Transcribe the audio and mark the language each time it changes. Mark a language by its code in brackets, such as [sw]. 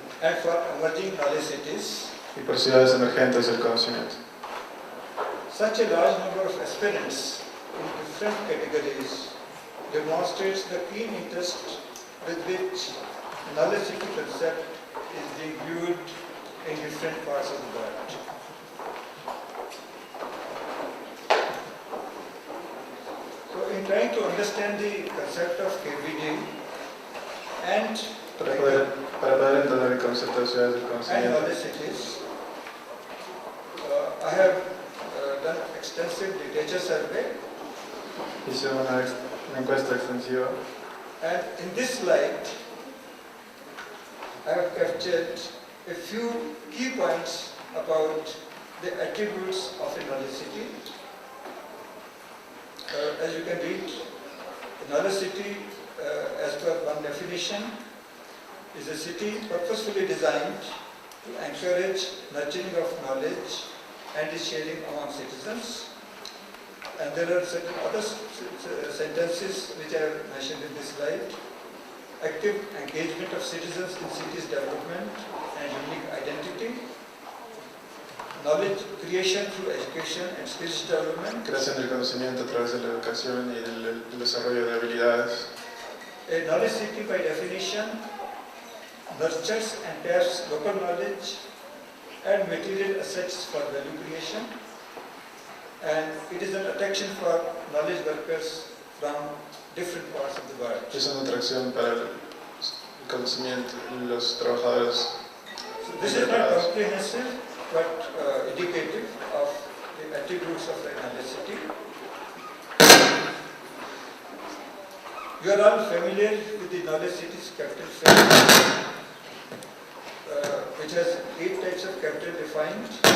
[en] and for emerging knowledge cities. [es] y por ciudades emergentes del conocimiento. [en] Such a large number of aspirants in different categories demonstrates the keen interest with which knowledge city concept is being viewed in different parts of the world. So in trying to understand the concept of KBD and [es] Para poder entender el concepto de ciudades del conocimiento, [en] knowledge cities, I have done extensive literature survey, [es] hice una encuesta extensiva [en] and in this slide I have captured a few key points about the attributes of a knowledge city. As you can read, a knowledge city, as per one definition, is a city purposefully designed to encourage nurturing of knowledge and its sharing among citizens. And there are certain other sentences which I have mentioned in this slide. Active engagement of citizens in cities' development and unique identity. Knowledge creation through education and skills development. [es] creación del conocimiento a través de la educación y del desarrollo de habilidades. [en] A knowledge city by definition nurtures and taps local knowledge and material assets for value creation, and it is an attraction for knowledge workers from different parts of the world. [es] Es una atracción para el conocimiento y los trabajadores. [en] So this is not comprehensive, but indicative of the attributes of a knowledge city. You are all familiar with the knowledge city's capital framework, which has 8 types of capital defined.